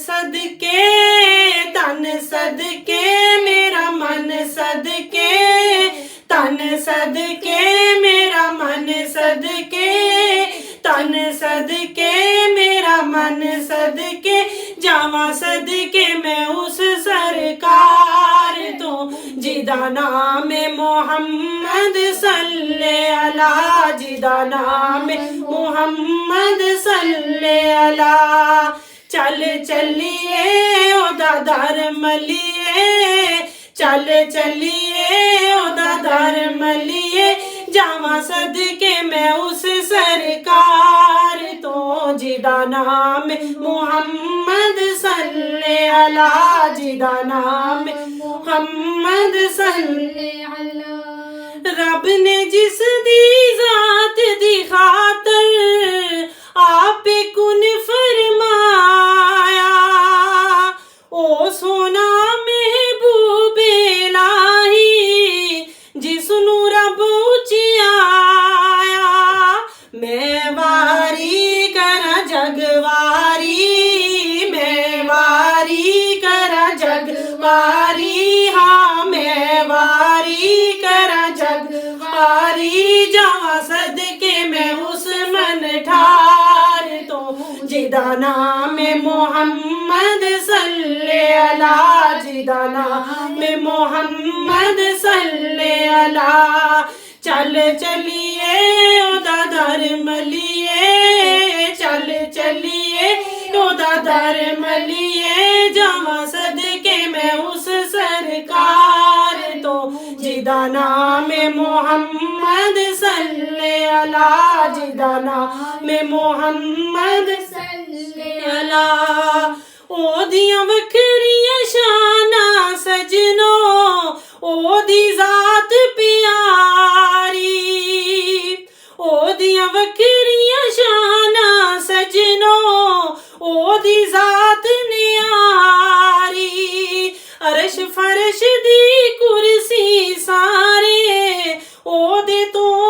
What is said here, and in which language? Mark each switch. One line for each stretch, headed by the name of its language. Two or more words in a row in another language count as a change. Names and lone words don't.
Punjabi: صدقے میرا من صدقے تن صدقے میرا من صدقے تن صدقے میرا من صدقے جاواں صدقے میں اس سرکار توں جیہدا نام محمد
Arabic: صل على
Punjabi: جیہدا نام محمد
Arabic: صل على
Punjabi: چل چلیے اوہدا در ملیے چل چلیے اوہدا در ملیے جاواں صدقے میں اس سرکار توں جیہدا نام محمد
Arabic: صل على
Punjabi: جیہدا نام محمد
Arabic: صل على
Punjabi: رب نے جس دی ذات دی خاطر آپے کن فرمایا او سوہنا محبوب الٰہی جسنوں رب اچیایا میں واری کراں جگواری میں واری کراں جگواری ہاں میں واری کراں جگواری جاواں صدقے میں اس من ٹھار توں جیہدا نام محمد
Arabic: صل على
Punjabi: جیہدا نام محمد
Arabic: صل على
Punjabi: چل چلیے اوہدا در ملیے چل چلیے اوہدا در ملیے جاواں صدقے میں اس سرکار توں جیہدا نام محمد
Arabic: صل على
Punjabi: جیہدا نام محمد
Arabic: صل على
Punjabi: اوہدیاں وکھریاں شاناں سجنو اوہدی ذات پیاری اوہدیاں وکھریاں شاناں سجنو اوہدی ذات نیاری عرش فرش دی کرسی سارے اوہدے توں